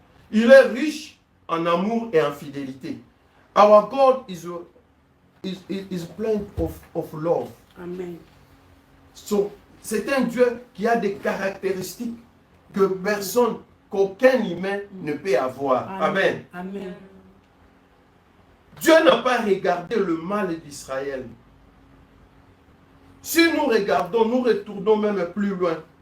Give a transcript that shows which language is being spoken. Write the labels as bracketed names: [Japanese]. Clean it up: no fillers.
[French] Il est riche en amour et en fidélité. [English] Our God is plenty of love. Amen. [French] So, c'est un Dieu qui a des caractéristiques que personne, qu'aucun humain ne peut avoir. Amen. Amen. Dieu n'a pas regardé le mal d'Israël. Si nous regardons, nous retournons même plus loin.